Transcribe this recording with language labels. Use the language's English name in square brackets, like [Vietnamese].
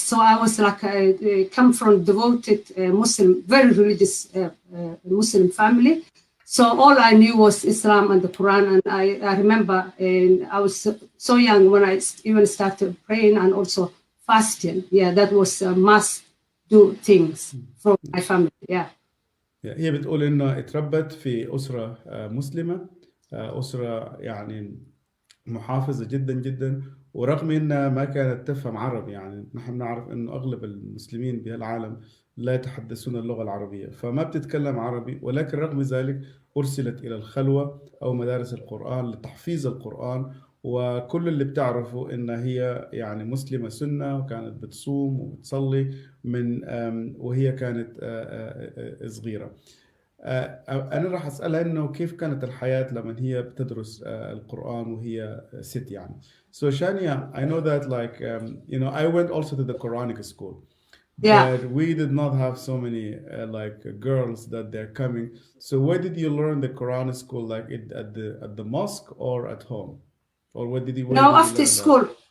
[English] So I was like, come from devoted Muslim, very religious Muslim family. So all I knew was Islam and the Quran. And I remember I was so young when I even started praying and also fasting. Yeah, that was must do things from my family. Yeah. [Arabic] هي بتقول إنه اتربت في أسرة مسلمة، أسرة يعني محافظة جدا جدا، ورغم إنها ما كانت تفهم عربي. يعني نحن نعرف إنه أغلب المسلمين بهالعالم لا يتحدثون اللغة العربية، فما بتتكلم عربي، ولكن رغم ذلك أرسلت إلى الخلوة أو مدارس القرآن لتحفيظ القرآن. وكل اللي بتعرفه إن هي يعني مسلمة سنة، وكانت بتصوم وبتصلي من وهي كانت صغيرة. أنا راح أسألها إنه كيف كانت الحياة لما هي بتدرس القرآن وهي ست يعني. [English] So Shania, I know that like I went also to the Quranic school. Yeah. But we did not have so many like girls that they're coming. So where did you learn the Quran school? Like at the mosque or at home, or what did you? No, after school.